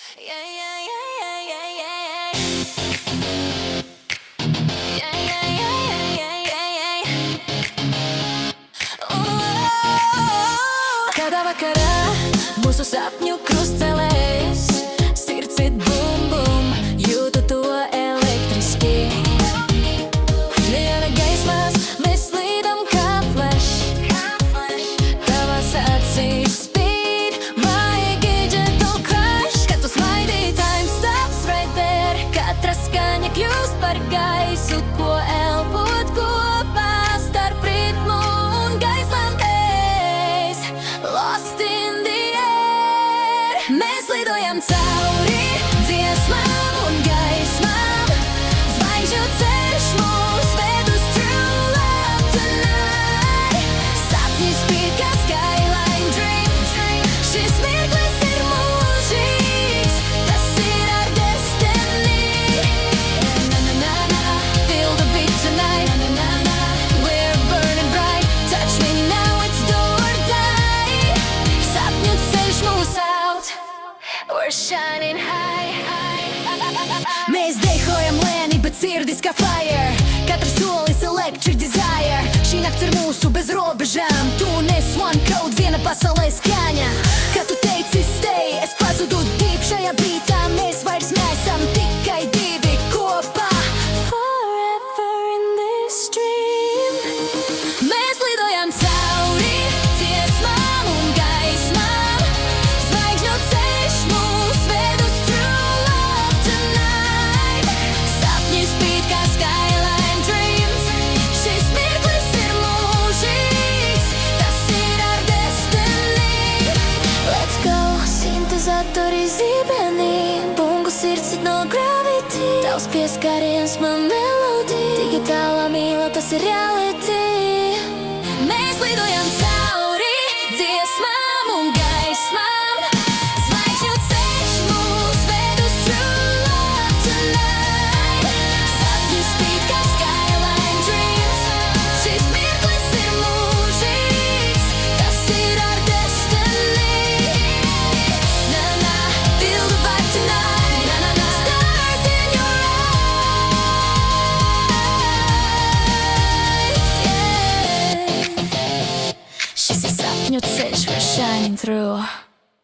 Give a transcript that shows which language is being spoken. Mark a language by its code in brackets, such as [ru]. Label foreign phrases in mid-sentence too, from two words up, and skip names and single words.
[en] Yeah, yeah, yeah, yeah, yeah, yeah. Yeah, yeah, yeah, yeah, yeah, yeah. [lv] Kada vakarā mūsu sapņu krustcelēs sirds it bum bum, jūtu to elektriski. Neona gaismās mēs slīdam kā flash. Tavās acīs spīd maigi [en] gentle crush. [lv] Kad tu smaidi, [en] time stops right there. [lv] Katra skaņa kļūst par gaisu, ko elpot kopā starp ritmu un gaismām mēs. [en] Lost in the air. [lv] Mēs lidojam cauri dziesmām un gaismām. Zvaigžņu ceļš mūs ved uz [en] true love tonight. [lv] Sapņi spīd kā [en] skyline dream. [lv] Šis mirklis ir mūžīgs, tas ir [en] our destiny. Na na na na, feel the beat tonight. Na na na, we're burning bright. Touch me now, it's do or die. [lv] Sapņu ceļš mūs [en] out, we're shining high. [lv] Mēs dejojam lēni, bet sirdis kā fire. Katrs solis [en] electric desire. [lv] Šī nakts ir mūsu bez robežām. Tu nes [en] one code, [lv] viena pasaulē skaņa. Kad tu teici stay, es pazudu deep šajā beatā. Mēs vairs neesam tikai divi kopā. [en] Forever in this dream. [lv] Mēs lidojam cauri dziesmām un gaismām. Zvaigžņu ceļš mūs ved uz [en] true love tonight. [lv] Sapņi spīd kā [en] skyline dreams. [lv] Šis mirklis ir mūžīgs, tas ir [en] our destiny. Let's go! [lv] Sintezatori zībenī, bungu sirds it [en] no gravity. [lv] Tavs pieskāriens man melodija, digitālā mīla, tas ir reality. Mēs lidojam cauri dziesmām un gaismām. Zvaigžņu ceļš mūs ved uz [en] true love tonight. [lv] Sapņi spīd kā [en] skyline dreams. [lv] Šis mirklis ir mūžīgs, tas ir [en] our destiny. Na na, feel the vibe tonight. Na na na, stars in your eyes. Yeah. [lv] Šis ir sapņu ceļš, [en] we're shining through.